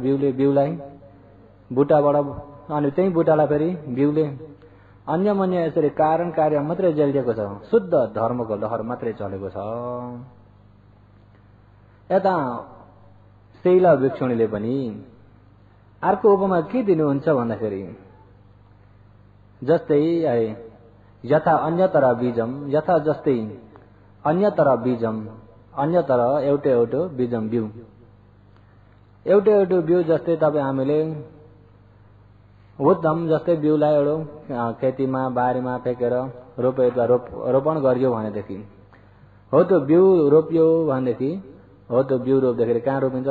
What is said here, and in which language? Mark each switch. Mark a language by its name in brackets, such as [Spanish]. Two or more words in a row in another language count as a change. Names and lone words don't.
[Nepali] बिउले, बिउलाई बुट्टाबाट, अनि त्यही बुट्टालाई फेरि बिउले, अन्य मन्य यसरी कारण कार्य मात्रै जलिएको छ। शुद्ध धर्मको लहर मात्रै चलेको छ। यता शैला भिक्षुणीले पनि अर्को उपमा के दिनुहुन्छ भन्दाखेरि जस्तै [Pali] यथा अन्यतर बीजम, [Nepali] यथा जस्तै [Pali] अन्यतर बीजम, [Nepali] अन्यतर एउटै एउटो बीजम बिउ, एउटै एउटो बिउ। जस्तै तपाईँ हामीले उत्तम जस्तै बिउलाई एउटा खेतीमा बारीमा फेकेर रोपण गरियो भनेदेखि हो त्यो बिउ रोप्यो भनेदेखि हो त्यो बिउ रोप्दाखेरि कहाँ रोपिन्छ?